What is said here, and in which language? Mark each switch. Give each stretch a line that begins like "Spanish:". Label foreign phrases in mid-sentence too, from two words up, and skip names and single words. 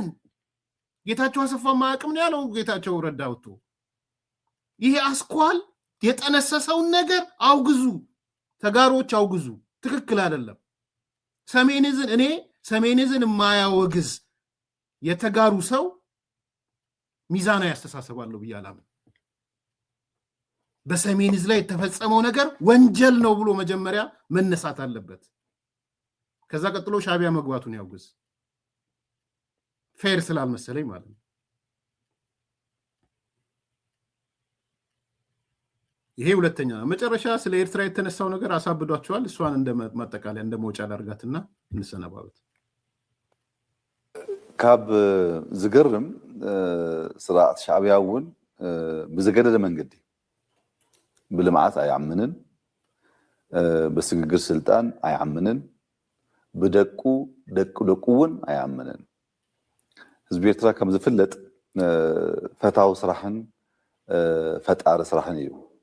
Amharic: ጌታቸው አሰፋ ማያውቅም ነው ያለው ጌታቸው ረዳ ወጥቶ። ይሄ አስኳል የጠነሰሰውን ነገር አውግዙ፣ ተጋሮች አውግዙ። ትክክል አይደለም። ሰሜን ዕዝን እኔ ሰሜን ዕዝን የማያወግዝ የተጋሩ ሰው ሚዛናዊ ያስተሳሰባለሁ ብዬ አላምን። በሰሜን ዕዝ ላይ የተፈጸመው ነገር ወንጀል ነው ብሎ መጀመሪያ መነሳት አለበት። ከዛ ቀጥሎ ሻዕቢያ መግባቱን ያውግዝ። ፌር ስላልመሰለኝ ማለት ነው። ይሄ ሁለተኛ። መጨረሻ ስለ ኤርትራ የተነሳው ነገር አሳብዷቸዋል። እሷን እንደ ማጠቃለያ እንደ መውጫ ላርጋትና እንሰነባበት።
Tigrinya: ካብ ዝገርም ስርዓት ሻዕቢያ እውን ብዘገደደ መንገዲ ብልምዓት ኣይዓምንን፣ በስግግር ስልጣን ኣይዓምንን፣ ብደቁ ደቁ እውን ኣይዓምንን። ህዝቢ ኤርትራ ከም ዝፍለጥ ፈታዊ ስራሕን ፈጣሪ ስራሕን እዩ።